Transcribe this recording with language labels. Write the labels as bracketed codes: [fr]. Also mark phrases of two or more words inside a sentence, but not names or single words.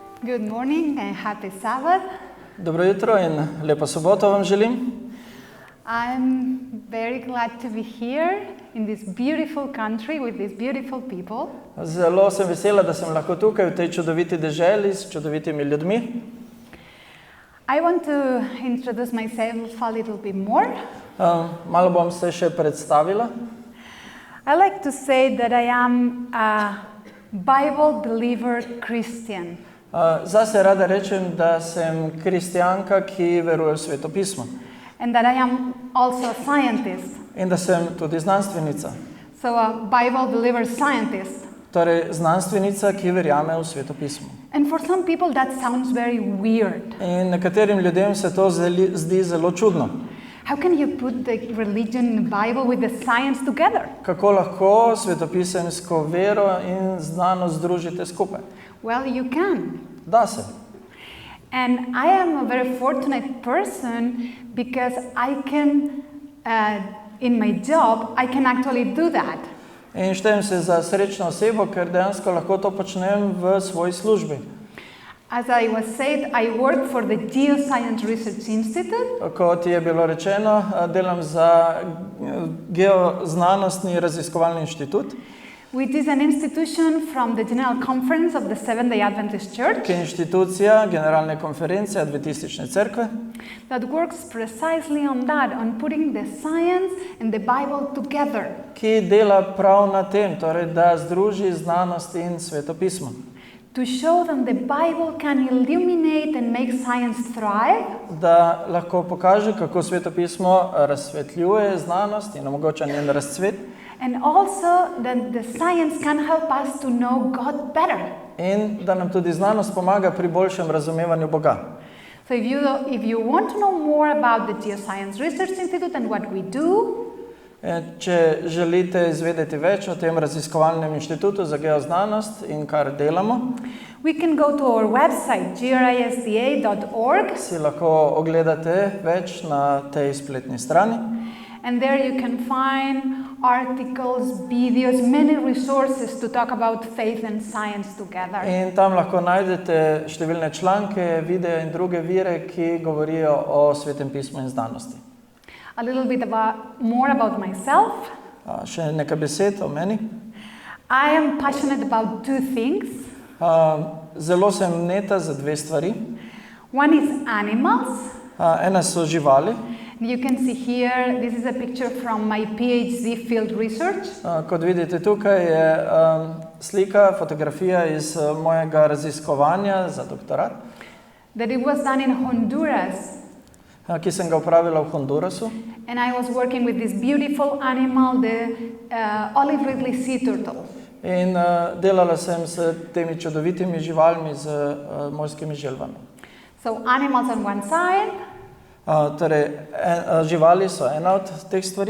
[en] Good morning and happy Sabbath. [sl] Dobro jutro in lepo soboto vam želim. [en] I'm very glad to be here in this beautiful country with these beautiful people. [sl] Zelo sem vesela, da sem lahko tukaj v tej čudoviti deželi s čudovitimi ljudmi. [en] I want to introduce myself a little bit more. [sl] Malo bom se še predstavila. [en] I like to say that I am a Bible believer Christian. [sl] Zase rada rečem, da sem kristjanka, ki veruje v Sveto pismo. [en] And that I am also a scientist. [sl] In da sem tudi znanstvenica. [en] So a Bible believer scientist. [sl] Torej znanstvenica, ki verjame v Sveto pismo. [en] And for some people that sounds very weird. [sl] In nekaterim ljudem se to zdi zelo čudno. [en] How can you put the religion and the Bible with the science together? [sl] Kako lahko svetopisemsko vero in znanost združite skupaj? [en] Well, you can. [sl] Da se. [en] And I am a very fortunate person because I can, in my job, I can actually do that. [sl] In štejem se za srečno osebo, ker dejansko lahko to počnem v svoji službi. [en] As I was said, I work for the Geoscience Research Institute. [sl] Kot je bilo rečeno, delam za Geoznanostni raziskovalni inštitut. [en] Which is an institution from the General Conference of the Seventh-day Adventist Church. [sl] Ki je inštitucija Generalne konference Adventistične cerkve. [en] That works precisely on that, on putting the science and the Bible together. [sl] Ki dela prav na tem, torej da združi znanost in Sveto pismo. [en] To show them the Bible can illuminate and make science thrive. [sl] Da lahko pokaže, kako Sveto pismo razsvetljuje znanost in omogoča njen razcvet. [en] And also that the science can help us to know God better. [sl] In da nam tudi znanost pomaga pri boljšem razumevanju Boga. [en] So if you want to know more about the Geoscience Research Institute and what we do, [sl] če želite izvedeti več o tem raziskovalnem inštitutu za geoznanost in kar delamo, [en] we can go to our website grisda.org. [sl] Si lahko ogledate več na tej spletni strani. [en] And there you can find articles, videos, many resources to talk about faith and science together. [sl] In tam lahko najdete številne članke, videe in druge vire, ki govorijo o Svetem pismu in znanosti. [en] A little bit more about myself. [sl] Še nekaj besed o meni. [en] I am passionate about two things. [sl] Zelo sem vneta za dve stvari. [en] One is animals. [sl] Ena so živali. [en] You can see here, this is a picture from my PhD field research. [sl] Kot vidite tukaj je slika, fotografija iz mojega raziskovanja za doktorat. [en] That it was done in Honduras. [sl] Ki sem ga opravila v Hondurasu. [en] And I was working with this beautiful animal, the olive ridley sea turtle. [sl] In delala sem s temi čudovitimi živalmi, z morskimi želvami. [en] So animals on one side. [sl] Torej, živali so ena od teh stvari.